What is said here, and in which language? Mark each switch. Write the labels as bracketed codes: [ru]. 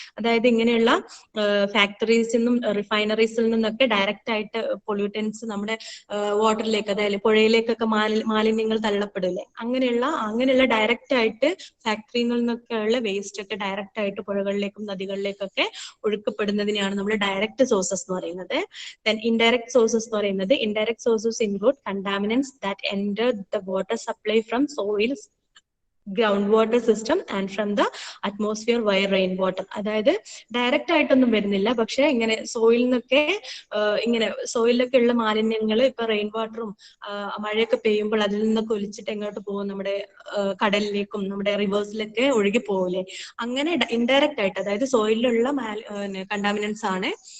[ml] അതായത് ഇങ്ങനെയുള്ള ഫാക്ടറീസിൽ നിന്നും റിഫൈനറീസിൽ നിന്നൊക്കെ ഡയറക്റ്റ് ആയിട്ട് പൊല്യൂട്ടൻസ് നമ്മുടെ വാട്ടറിലേക്ക്, അതായത് പുഴയിലേക്കൊക്കെ മാലിന്യങ്ങൾ തള്ളപ്പെടില്ലേ, അങ്ങനെയുള്ള ഡയറക്റ്റ് ആയിട്ട് ഫാക്ടറിയിൽ നിന്നൊക്കെയുള്ള വേസ്റ്റ് ഒക്കെ ഡയറക്റ്റ് ആയിട്ട് പുഴകളിലേക്കും നദികളിലേക്കൊക്കെ ഒഴുക്കപ്പെടുന്നതിനെയാണ് നമ്മൾ ഡയറക്റ്റ് സോഴ്സസ് എന്ന് പറയുന്നത്. [en] Then indirect sources [ml] എന്ന് പറയുന്നത്, [en] indirect sources include contaminants that enter the water supply from soils, groundwater system and from the atmosphere via rainwater. [ml] അതായത് ഡയറക്റ്റ് ആയിട്ടൊന്നും വരുന്നില്ല, പക്ഷെ ഇങ്ങനെ സോയിൽ നിന്നൊക്കെ സോയിലൊക്കെ ഉള്ള മാലിന്യങ്ങൾ ഇപ്പൊ റെയിൻ വാട്ടറും മഴയൊക്കെ പെയ്യുമ്പോൾ അതിൽ നിന്നൊക്കെ ഒലിച്ചിട്ട് എങ്ങോട്ട് പോകും, നമ്മുടെ കടലിലേക്കും നമ്മുടെ റിവേഴ്സിലൊക്കെ ഒഴുകി പോകില്ലേ. അങ്ങനെ ഇൻഡയറക്റ്റ് ആയിട്ട്, അതായത് സോയിലുള്ള കണ്ടാമിനൻസ് ആണ്